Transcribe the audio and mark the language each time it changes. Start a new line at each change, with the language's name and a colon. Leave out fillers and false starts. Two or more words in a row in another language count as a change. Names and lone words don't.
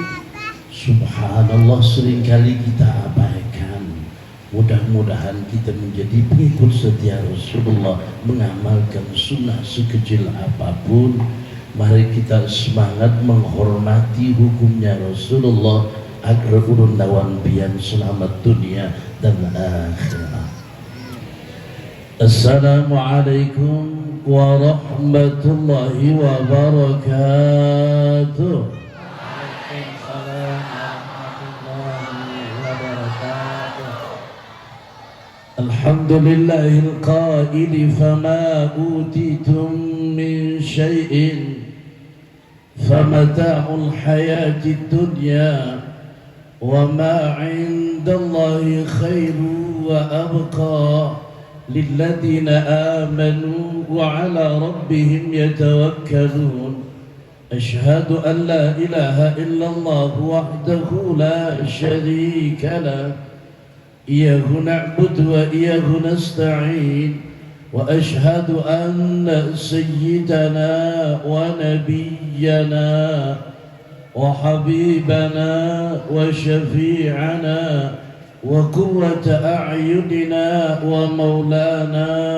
Indonesian: Subhanallah, seringkali kita abaikan. Mudah-mudahan kita menjadi pengikut setia Rasulullah, mengamalkan sunnah sekecil apapun. Mari kita semangat menghormati hukumnya Rasulullah agar
Banjar: urun lawan bian
Indonesian: selamat dunia dan akhirat.
Arabic: السلام عليكم ورحمة الله وبركاته. الحمد لله القائل فما أوتيتم من شيء فمتاع الحياة الدنيا وما عند الله خير وأبقى للذين آمنوا وعلى ربهم يتوكلون. أشهد أن لا إله إلا الله وحده لا شريك له, إياه نعبد وإياه نستعين وأشهد أن سيدنا ونبينا وحبيبنا وشفيعنا وقرة أعيننا ومولانا